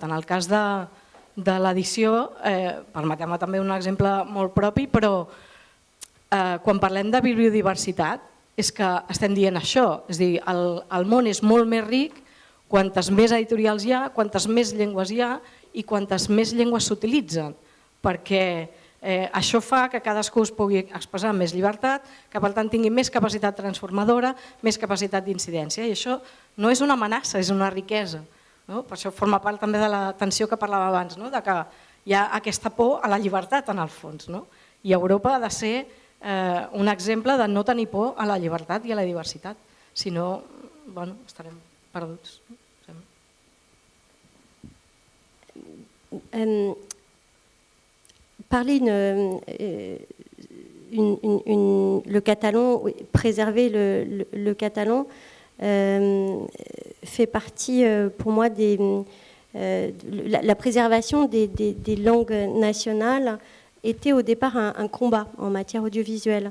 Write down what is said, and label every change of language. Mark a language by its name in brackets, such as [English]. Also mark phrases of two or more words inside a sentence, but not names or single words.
[Catalan] En el cas de l'edició, permeteu-me també un exemple molt propi, però quan parlem de biodiversitat és que estem dient això, és a dir, el món és molt més ric quantes més editorials hi ha, quantes més llengües hi ha i quantes més llengües s'utilitzen, perquè això fa que cadascú es pugui expressar amb més llibertat, que per tant tingui més capacitat transformadora, més capacitat d'incidència, i això no és una amenaça, és una riquesa. Per això forma part també de la tensió que parlava abans, de que hi ha aquesta por a la llibertat en el fons. I Europa ha de ser un exemple de no tenir por a la llibertat i a la diversitat, si no estarem perduts. [French] Parler le catalan, préserver le catalan fait partie pour moi la préservation des langues nationales était au départ un combat en matière audiovisuelle.